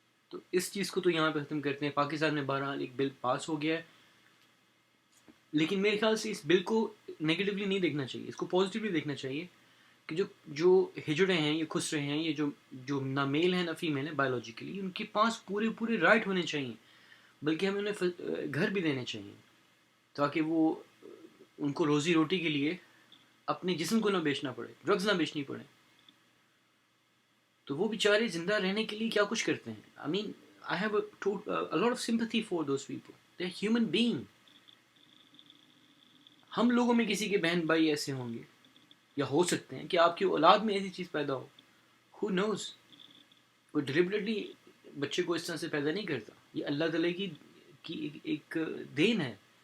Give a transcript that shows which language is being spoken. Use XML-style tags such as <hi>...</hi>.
<ur>تو اس چیز کو تو یہاں پہ ختم کرتے ہیں. پاکستان میں بہرحال ایک بل پاس ہو گیا ہے، لیکن میرے خیال سے اس بل کو نگیٹیولی نہیں دیکھنا چاہیے، اس کو پازیٹیولی دیکھنا چاہیے کہ جو ہجڑے ہیں، یہ خسرے ہیں، یہ جو نہ میل ہیں نہ فیمیل ہیں بایولوجیکلی، ان کے پاس پورے رائٹ ہونے چاہیے، بلکہ ہمیں انہیں گھر بھی دینے چاہیے تاکہ وہ ان کو روزی روٹی کے لیے اپنے جسم کو نہ بیچنا پڑے، ڈرگز نہ بیچنی پڑے. تو وہ بیچارے زندہ رہنے کے لیے کیا کچھ کرتے ہیں.</ur> <en>I mean I have a lot of sympathy for those people. They are human being.</en> <ur>ہم لوگوں میں کسی کے بہن بھائی ایسے ہوں گے یا ہو سکتے ہیں کہ آپ کی اولاد میں ایسی چیز پیدا ہو.</ur> <en>Who knows؟</en> <ur>وہ ڈیلیبریٹلی بچے کو اس طرح سے پیدا نہیں کرتا، یہ اللہ تعالیٰ کی ایک دین ہے.</ur>